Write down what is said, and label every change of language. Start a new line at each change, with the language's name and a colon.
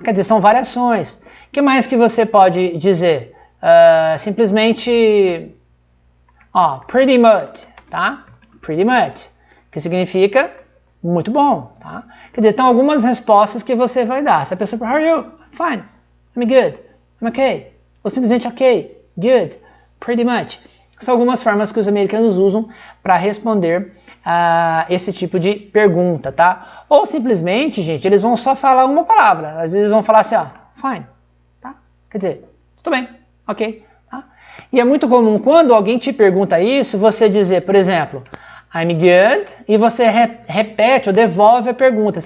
Portuguese: Quer dizer, são variações. O que mais que você pode dizer? Simplesmente, ó,
English: pretty much,
Portuguese: tá?
English: Pretty much,
Portuguese: que significa muito bom, tá? Quer dizer, tem algumas respostas que você vai dar. Se a pessoa fala,
English: how are you? Fine, I'm good, I'm okay.
Portuguese: Ou simplesmente
English: ok, good, pretty much.
Portuguese: São algumas formas que os americanos usam para responder esse tipo de pergunta, tá? Ou simplesmente, gente, eles vão só falar uma palavra. Às vezes eles vão falar assim, ó, fine, tá? Quer dizer, tudo bem, ok, tá? E é muito comum quando alguém te pergunta isso, você dizer, por exemplo,
English: I'm good,
Portuguese: e você repete ou devolve a pergunta.